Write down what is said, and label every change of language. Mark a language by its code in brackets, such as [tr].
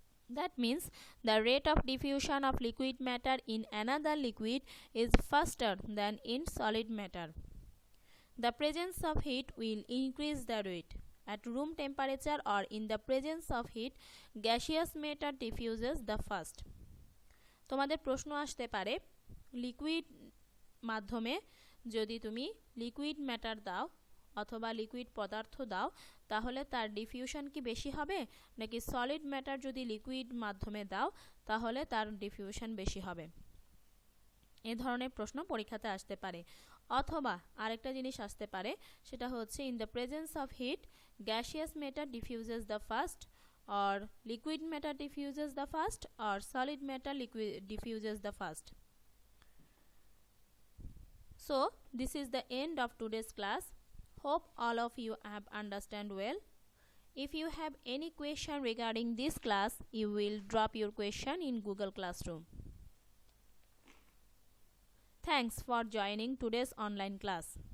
[en] That means the rate of diffusion of liquid matter in another liquid is faster than in solid matter. The presence of heat will increase the rate. At room temperature or in the presence of heat, gaseous matter diffuses the first. [bn] তোমাদের প্রশ্ন আসতে পারে, liquid মাধ্যমে যদি তুমি liquid matter দাও অথবা liquid পদার্থ দাও, তাহলে তার ডিফিউশন কি বেশি হবে, নাকি সলিড ম্যাটার যদি লিকুইড মাধ্যমে দাও তাহলে তার ডিফিউশন বেশি হবে? এ ধরনের প্রশ্ন পরীক্ষাতে আসতে পারে। অথবা আরেকটা জিনিস আসতে পারে, সেটা হচ্ছে [en] In the presence of heat gaseous matter diffuses the first, or liquid matter diffuses the first, or solid matter diffuses the first. So this is the end of today's class. Hope all of you have understand well. If you have any question regarding this class, you will drop your question in Google Classroom. Thanks for joining today's online class.